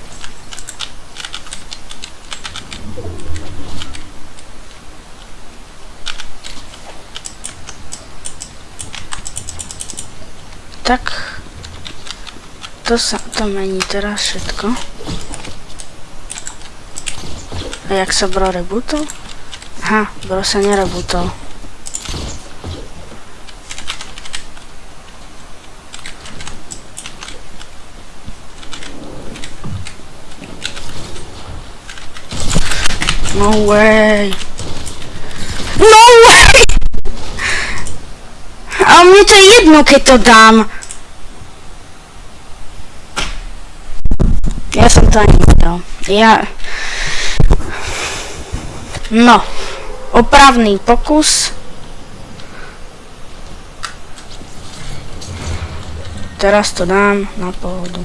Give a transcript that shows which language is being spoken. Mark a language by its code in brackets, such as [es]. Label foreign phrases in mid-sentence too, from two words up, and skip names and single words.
[sk] Tak, to mení teraz všetko. A jak sa bro rebutol? Aha, bro sa nerebutol. [en] No way! No way! [sk] A mne to je jedno, keď to dám. Ja som to ani nedal. No. Opravný pokus. Teraz to dám na pohodu.